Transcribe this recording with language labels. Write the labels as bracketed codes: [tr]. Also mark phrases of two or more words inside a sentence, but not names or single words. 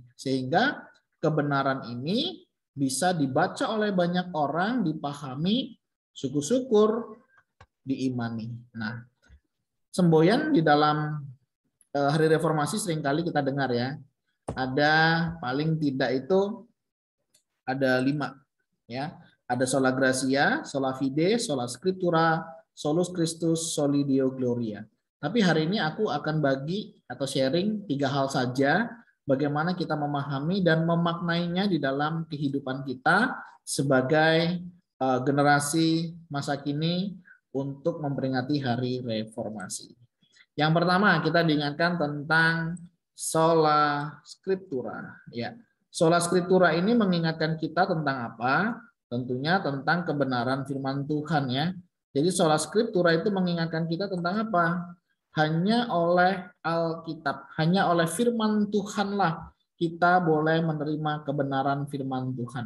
[id] Sehingga kebenaran ini bisa dibaca oleh banyak orang, dipahami, syukur-syukur, diimani. Nah, semboyan di dalam hari reformasi seringkali kita dengar ya. Ada paling tidak itu ada 5 ya. [la] Ada sola gratia, sola fide, sola scriptura, solus Christus, soli Deo gloria. [id] Tapi hari ini aku akan bagi atau sharing 3 hal saja bagaimana kita memahami dan memaknainya di dalam kehidupan kita sebagai generasi masa kini untuk memperingati hari reformasi. Yang pertama kita diingatkan tentang [la] sola scriptura [id] ya. [la] Sola Scriptura [id] ini mengingatkan kita tentang apa? Tentunya tentang kebenaran firman Tuhan ya. Jadi [la] Sola Scriptura [id] itu mengingatkan kita tentang apa? Hanya oleh Alkitab, hanya oleh firman Tuhanlah kita boleh menerima kebenaran firman Tuhan.